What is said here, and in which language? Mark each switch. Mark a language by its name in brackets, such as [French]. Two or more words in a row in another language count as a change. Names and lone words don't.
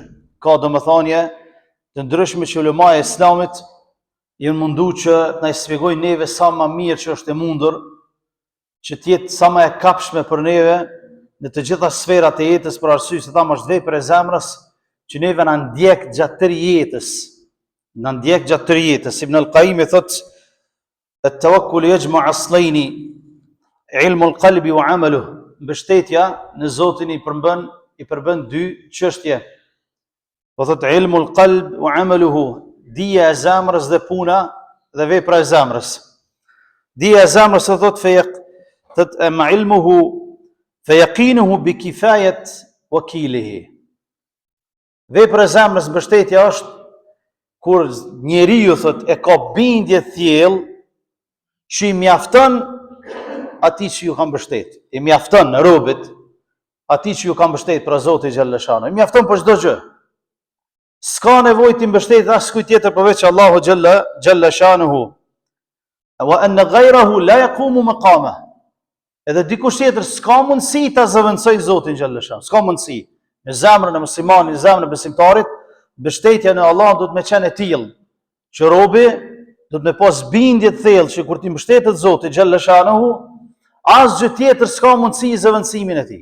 [Albanian] Ka domethënie të ndryshme që ulemaja e Islamit janë mundu që të na shpjegojnë neve sa më mirë që është e mundur, që të jetë sa më e kapshme për neve në të gjitha sferat e jetës, për arsye se thamë është vepër e zemrës që neve na ndjek gjatë tërë jetës. Na ndjek gjatë tërë jetës. Ibn al-Qayyim thotë: [Arabic] "التوكل يجمع أصلين علم القلب وعمله." [Albanian] Mbështetja në Zotin i përbën dy çështje. Po thotë [Arabic] علم القلب وعمله, [Albanian] dija e zemrës dhe puna dhe vepra e zemrës. Dija e zemrës thotë [Arabic] أما علمه فيقينه بكفاية وكيله. [Albanian] Vepra e zemrës, mbështetja është kur njeriu thotë e ka bindje thellë që i mjafton atij që ju ka mbështet. I mjafton robët atij që ju ka mbështet për Zotin [Arabic] جل شأنه. [Albanian] I mjafton për çdo gjë. S'ka nevojë të mbështetet as kujt tjetër përveç Allahu [Arabic] جل شأنه. وأن غيره لا يقوم مقامه. [Albanian] Edhe dikush tjetër s'ka mundësi ta zëvendësoj Zotin [Arabic] جل شأنه. [Albanian] S'ka mundësi. Në zemrën e muslimanit, në zemrën e besimtarit, mbështetja në Allah do të më qenë e tillë që robi do të më pas bindje të thellë që kur ti mbështetet Zotit [Arabic] جل شأنه, [Albanian] asgjë tjetër s'ka mundësi zëvendësimin e tij.